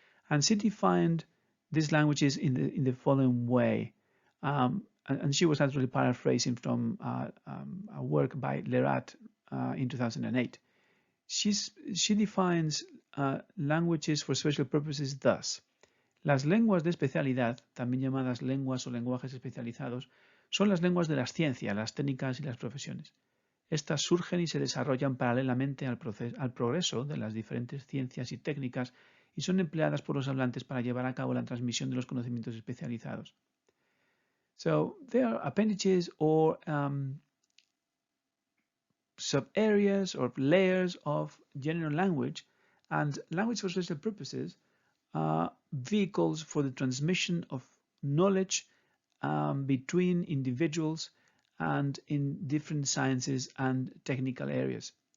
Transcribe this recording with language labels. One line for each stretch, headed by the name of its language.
English: And she defined these languages in the following way. And she was actually paraphrasing from a work by Lerat in 2008. She defines languages for special purposes thus:
Spanish: las lenguas de especialidad, también llamadas lenguas o lenguajes especializados, son las lenguas de las ciencias, las técnicas y las profesiones. Estas surgen y se desarrollan paralelamente al progreso de las diferentes ciencias y técnicas y son empleadas por los hablantes para llevar a cabo la transmisión de los conocimientos especializados.
English: So they are appendages or sub-areas or layers of general language, and language for special purposes are vehicles for the transmission of knowledge between individuals and in different sciences and technical areas.